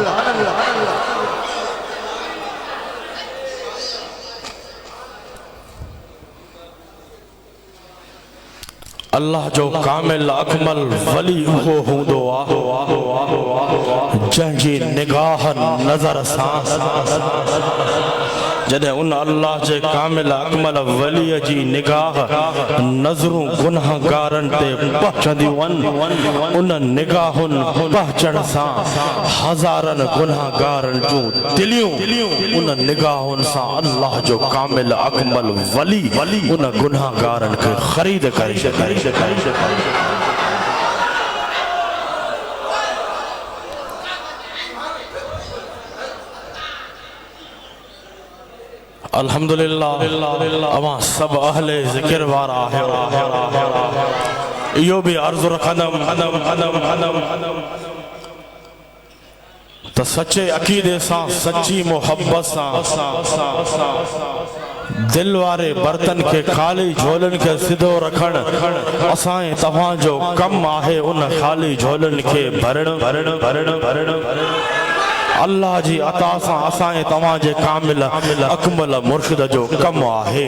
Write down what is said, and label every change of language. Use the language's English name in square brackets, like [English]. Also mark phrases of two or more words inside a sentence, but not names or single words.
[Sindhi] اللہ جو کامل اکمل ولی ہو ہوندو آ جن جی نگاہ نظر سان جڏهن ان اللہ جے کامل اکمل ولی جی نگاہ نظروں گناہگارن تے پہنچندیوں ان نگاہن پہنچن سان ہزارن گناہگارن جو دلیوں ان نگاہن سان اللہ جو کامل اکمل ولی ان گناہگارن کے خرید کرے الحمدللہ اما سب اہل ذکر وارا ہے یہ بھی عرض رکھنم تو سچے عقیدے سان سچی محبت سان دل وارے برتن کے خالی جھولن کے سدھو رکھن اسائیں تواں جو کم آہے ان خالی جھولن کے بھرن اللہ جی عطا سان اسائیں تواں جے کامل اکمل مرشد جو کم آہے